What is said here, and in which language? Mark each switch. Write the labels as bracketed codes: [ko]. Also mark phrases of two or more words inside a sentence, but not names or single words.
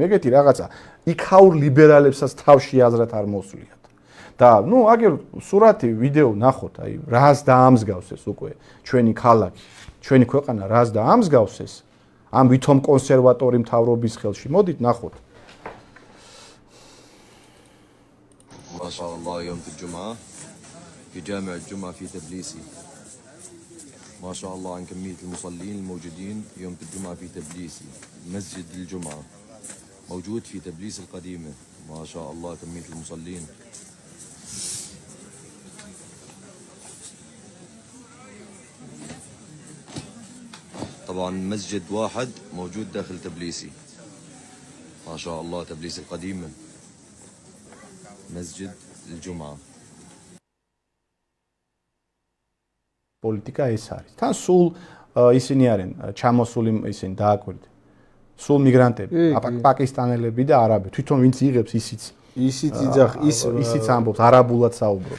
[ka] ეგეთი რაღაცა იქაურ ლიბერალებსაც თავში აზრად არ მოსვლიათ. და ნუ აგერ სურათი, ვიდეო ნახოთ, აი რას დაამსგავს ეს უკვე ჩვენი ქალაქი. ჩვენი ქვეყანა რას დაამსგავს ეს ამ ვითომ კონსერვატორი მთავრობის ხელში. მოდით ნახოთ. [ar] ما شاء الله يوم الجمعة في جامع الجمعة في تبليسي. ما شاء الله عن كمية المصلين الموجودين يوم الجمعة في تبليسي. مسجد الجمعة موجود في تبليس القديمة. ما شاء الله كمية المصلين. طبعا مسجد واحد موجود داخل تبليسي. ما شاء الله تبليس القديمة. مسجد الجمعة. [ka] პოლიტიკა ეს არის. თან სულ ისინი არიან ჩამოსული ისინი დააკვირდით. სულ მიგრანტები, პაკისტანელები და არაბები. თვითონ ვინც იღებს ისიც ამბობს, არაბულად საუბრობს.